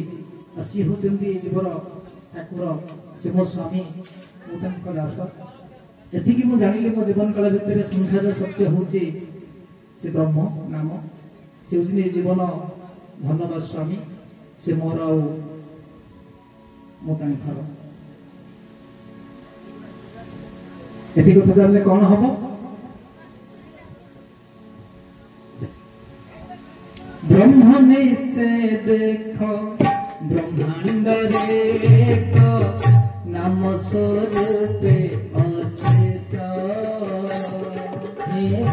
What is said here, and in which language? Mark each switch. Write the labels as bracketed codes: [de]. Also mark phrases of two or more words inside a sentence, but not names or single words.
[or] ଆଉ ସିଏ ହେଉଛନ୍ତି ଏ ଜୀବର ଠାକୁର ସେ ମୋ ସ୍ୱାମୀ ମୁଁ ତାଙ୍କ ଦାସ ଏତିକି ମୁଁ ଜାଣିଲି ମୋ ଜୀବନ କାଳ ଭିତରେ ସଂସାରର ସତ୍ୟ ହେଉଛି ସେ ବ୍ରହ୍ମ ନାମ ସେ ହେଉଛନ୍ତି ଏ ଜୀବନ ଧନ ବା ସ୍ୱାମୀ ସେ ମୋର ଆଉ ମୁଁ ତାଙ୍କର ଏତିକି କଥା ଜାଣିଲେ କଣ ହବ ବ୍ରହ୍ମ ନିଶ୍ଚୟ ଦେଖ ବ୍ରହ୍ମାଣ୍ଡରେ ଏକ ନାମ ସ୍ୱରୂପେ ଅଶେଷ ହେ